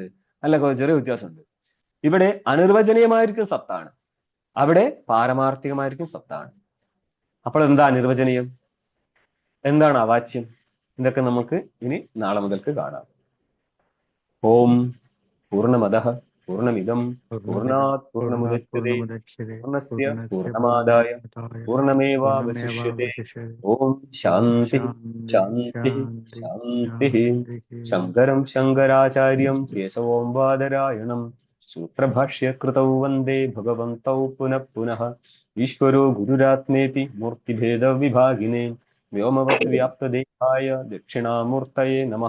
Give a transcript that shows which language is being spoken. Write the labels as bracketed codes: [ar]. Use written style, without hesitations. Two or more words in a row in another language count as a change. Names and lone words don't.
[ml] അല്ല, ചെറിയ വ്യത്യാസമുണ്ട്. ഇവിടെ അനിർവചനീയമായിരിക്കും സത്താണ്, അവിടെ പാരമാർത്ഥികമായിരിക്കും സത്താണ്. അപ്പോൾ എന്താ നിർവചനീയം, എന്താണ് അവാച്യം? ഇതൊക്കെ നമുക്ക് ഇനി നാളെ മുതൽക്ക് കാണാം. [sa] ഓം പൂർണ്ണമദഃ പൂർണ്ണമിദം പൂർണ്ണാത് പൂർണ്ണമുദച്യതേ പൂർണ്ണസ്യ പൂർണ്ണമാദായ പൂർണ്ണമേവാവശിഷ്യതേ. ഓം ശാന്തി ശാന്തി ശാന്തി. ശങ്കരം ശങ്കരാചാര്യം കേശവം ബാദരായണം സൂത്രഭാഷ്യകൃതൗ വന്ദേ ഭഗവന്തൗ പുനഃ പുനഃ. ഈശ്വരോ ഗുരുരാത്മേതി മൂർത്തിഭേദ വിഭാഗിനേ വ്യോമവത് വ്യാപ്തദേഹായ ദക്ഷിണാമൂർത്തയേ നമഃ.